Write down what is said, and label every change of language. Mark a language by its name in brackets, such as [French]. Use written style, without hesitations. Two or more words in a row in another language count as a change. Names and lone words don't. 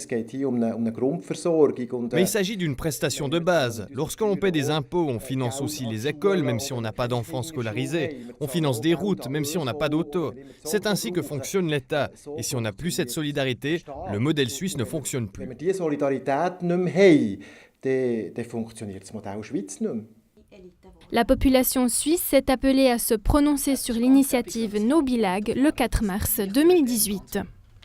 [French] Mais il s'agit d'une prestation de base. Lorsque l'on paie des impôts, on finance aussi les des écoles, même si on n'a pas d'enfants scolarisés. On finance des routes, même si on n'a pas d'auto. C'est ainsi que fonctionne l'État. Et si on n'a plus cette solidarité, le modèle suisse ne fonctionne plus. [German] Wenn wir diese Solidarität nicht mehr haben, dann funktioniert das Modell Schweiz nicht mehr. [French] La population suisse s'est appelée à se prononcer sur l'initiative No Bilag le 4 mars 2018.